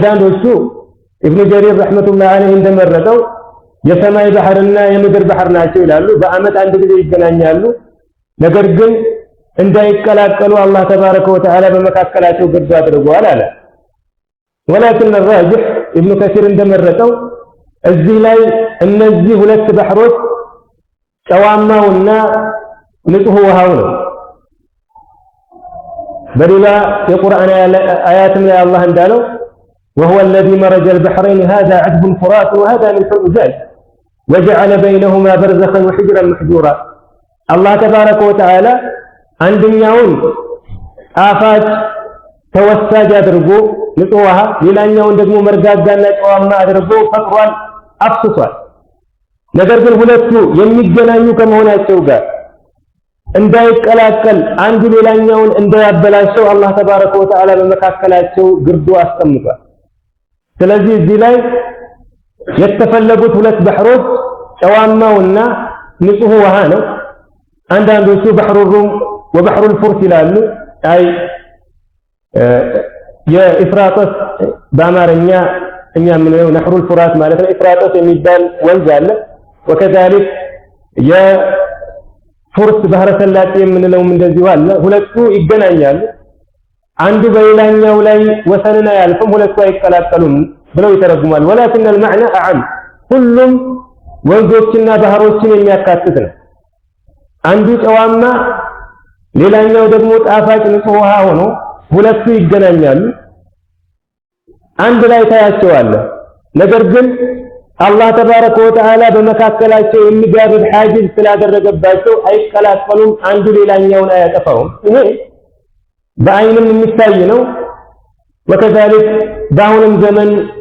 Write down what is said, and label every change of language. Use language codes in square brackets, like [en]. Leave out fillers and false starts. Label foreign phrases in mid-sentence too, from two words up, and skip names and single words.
[am] አንዳንዶቹ ኢብኑ ጀሪር [ar] رحمة الله عليه [am] እንደመረጠው የሰማይ ባህርና የምድር ባህር ናቸው ይላሉ። በአመት አንድ ጊዜ ይገናኛሉ። ነገር ግን እንዳይቀላቀሉ አላህ [ar] تبارك وتعالى [am] በመካከላቸው ግርድ አድርጓል አለ። [ar] ولكن الراجح [am] ኢብኑ ከሲር እንደመረጠው እዚህ ላይ እነዚህ ሁለት ባህሮች ጨዋማውና ንጹህ ውሃው ነው። በሌላ የቁርአን አያትም ላይ አላህ እንዳለው [ar] وهو الذي مرج البحرين هذا عذب فرات وهذا ملح أجاج وجعل بينهما برزخا وحجرا محجورا الله تبارك وتعالى [am] አንደኛውን ጣፋጭ ተወሳጅ አድርጎ ንጹህ ውሃ ሌላኛውን ደግሞ መርጋጋና ጨዋማ አድርጎ ፈጥሯል፣ አፍስሷል። ነገር ግን ሁለቱ የሚገናኙ ከመሆናቸው ጋር እንዳይቀላቀል አንዱ ሌላኛውን እንዳያበላሸው አላህ [ar] تبارك وتعالى [am] በመካከላቸው ግርዶ አስቀምጧል። ስለዚህ እዚህ ላይ የተፈለጉት ሁለት ባህሮች ጨዋማውና ንጹህ ውሃ ነው። አንዳንዶቹ [ar] بحر الروم وبحر الفرس [am] ይላሉ። አይ የኢፍራጥስ በአማርኛ እኛ ምንለው [ar] نهر الفرات [am] ማለት ነው። ኢፍራጥስ የሚባል ወንዝ አለ። وكذلك የፉርስ ባህረ ሰላጤ የምንለውም እንደዚሁ አለ። ሁለቱ ይገናኛሉ። አንዱ በሌላኛው ላይ ወሰንን አያልፍም፣ ሁለቱ አይቀላቀሉም ብለው ይተረጉማል። [ar] ولكن المعنى اعم [am] ሁሉም ወንዞችና ባህሮችን የሚያካትት ነው። አንዱ ጨዋማ ሌላኛው ደግሞ ጣፋጭ ንጹህ ውሃ ሆኖ ሁለቱ ይገናኛሉ። አንድ ላይ ታያቸዋለህ። ነገር ግን አላህ [ar] تبارك وتعالى [am] በመካከላቸው የሚጋርድ ሐጅዝ ስላደረገባቸው አይቀላቀሉም፣ አንዱ ሌላኛውን አያጠፋውም። ይሄ በአይንም የሚታይ ነው። ወከዛሊክ በአሁንም ዘመን